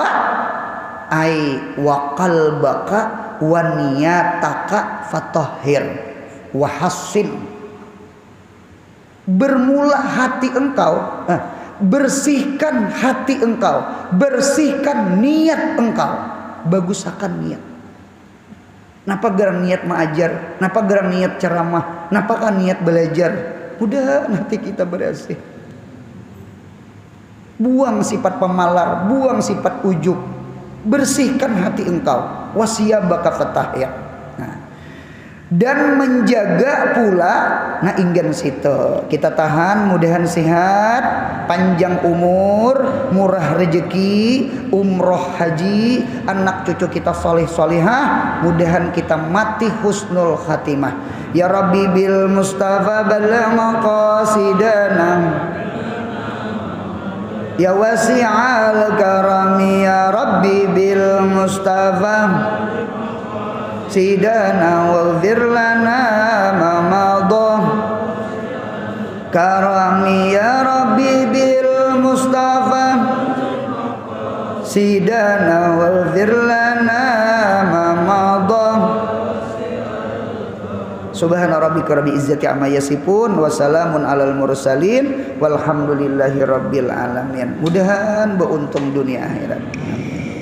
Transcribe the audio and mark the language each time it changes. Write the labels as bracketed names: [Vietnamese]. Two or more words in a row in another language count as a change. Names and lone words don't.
[Arabic] آي وقلبك ونيتك فطهر وحسن. [Banjar] Bermula hati engkau, bersihkan hati engkau, bersihkan niat engkau, bagusakan niat. Napa gerang niat mengajar, napa gerang niat ceramah, napa kan niat belajar. Udah nanti kita bersih. Buang sifat pemalar, buang sifat ujub. Bersihkan hati engkau, [Arabic] وثيابك فطهر. [Banjar] Nah, dan menjaga pula, nah ingin situ kita tahan, mudahan sehat, panjang umur, murah rezeki, umroh haji, anak cucu kita soleh solehah, mudahan kita mati [Arabic] حسن الخاتمة. يا رب بالمصطفى بلغ مقاصدنا. يا واسع الكرم يا رب بالمصطفى سيدنا واغفر لنا ما مضى كرمي يا رب بالمصطفى سيدنا واغفر لنا ما مضى. سبحان ربك رب العزة عما يصفون وسلام على المرسلين والحمد لله رب العالمين. [Banjar] Mudahan beruntung dunia akhirat.